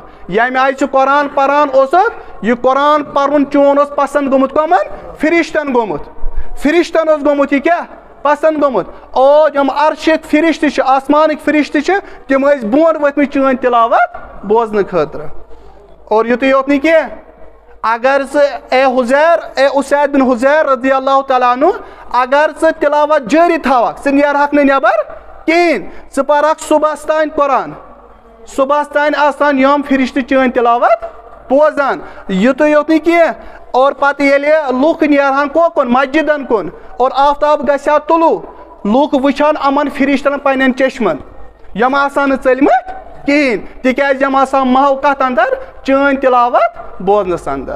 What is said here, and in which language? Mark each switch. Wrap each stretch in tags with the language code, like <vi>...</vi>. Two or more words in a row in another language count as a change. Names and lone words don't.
<ks>ییٚمہِ آیہِ ژٕ قرآن پران اوسُکھ یہِ قرآن پرُن چون اوس پسنٛد گوٚمُت کٕمن فرشتن گوٚمُت. فرشتن اوس گوٚمُت یہِ کیٛاہ پسنٛد گوٚمُت. اور یِم عرشٕکۍ فرشتہٕ چھِ آسمانٕکۍ فرشتہٕ چھِ تِم ٲسۍ بۄن ؤتھمٕتۍ چٲنۍ تِلاوت بوزنہٕ خٲطرٕ. اور یُتُے یوت نہٕ کینٛہہ اگر ژٕ اے اسید بن حضیر</ks> <ar>رضی اللہ تعالیٰ عنہ</ar> <ks>اگر ژٕ تِلاوت جٲری تھاوکھ ژٕ نیرہکھ نہٕ نٮ۪بر کِہیٖنۍ. ژٕ پرکھ صبحس تانۍ قرآن. صبحس تانۍ آسان یِم فرشتہٕ چٲنۍ تِلاوت بوزان. یُتُے یوت نہٕ کینٛہہ اور پتہٕ ییٚلہِ لُکھ نیرہن کوکُن مسجدن کُن اور آفتاب گژھِ ہا طلوٗع لُکھ وٕچھان یِمن فرشتن پننٮ۪ن چشمن یِم آسان نہٕ ژٔلمٕتۍ کِہیٖنۍ تِکیٛازِ یِم آسان محو کتھ اندر چٲنۍ تِلاوت بوزنس اندر.</ks>